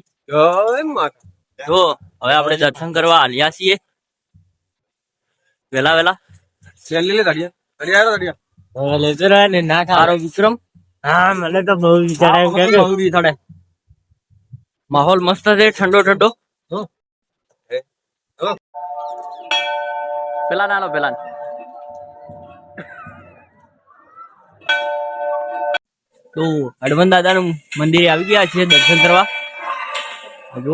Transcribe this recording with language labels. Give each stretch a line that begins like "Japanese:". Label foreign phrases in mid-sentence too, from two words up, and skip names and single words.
Hindi: जय माता।
Gujarati: જો હવે આપણે દર્શન કરવા આલ્યા છીએ વેલા વેલા
Hindi: चल ले गाड़िया गाड़िया गाड़िया
Gujarati: લેજો રે ને ના ખારો વિક્રમ હા મને તો બહુ વિચાર આવ્યો કે બહુ વિચારે માહોલ મસ્ત છે ઠંડો ઠંડો પેલા નાનો પેલા તો હનુમાન દાદાનું મંદિર આવી ગયા છે દર્શન કરવા જો